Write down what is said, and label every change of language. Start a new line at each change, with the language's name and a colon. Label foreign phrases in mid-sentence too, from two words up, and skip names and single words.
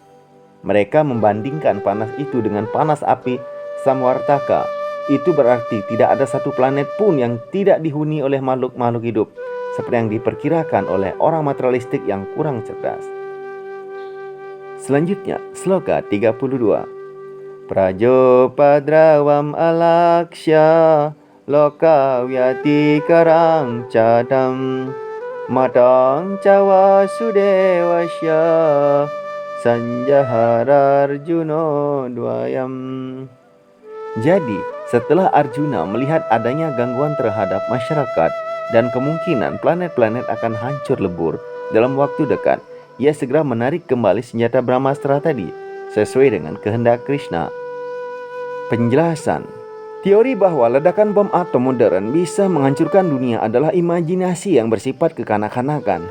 Indonesian: Mereka membandingkan panas itu dengan panas api Samwartaka. Itu berarti tidak ada satu planet pun yang tidak dihuni oleh makhluk-makhluk hidup, seperti yang diperkirakan oleh orang materialistik yang kurang cerdas. Selanjutnya, sloka 32.
Sanskrit: Prajopadravam alaksya loka vyati karang cadam matang cawa sudewasya sanjahararjuno dwayam.
Indonesian: Jadi, setelah Arjuna melihat adanya gangguan terhadap masyarakat dan kemungkinan planet-planet akan hancur lebur dalam waktu dekat, ia segera menarik kembali senjata Brahmastra tadi sesuai dengan kehendak Krishna. Penjelasan: teori bahwa ledakan bom atom modern bisa menghancurkan dunia adalah imajinasi yang bersifat kekanak-kanakan.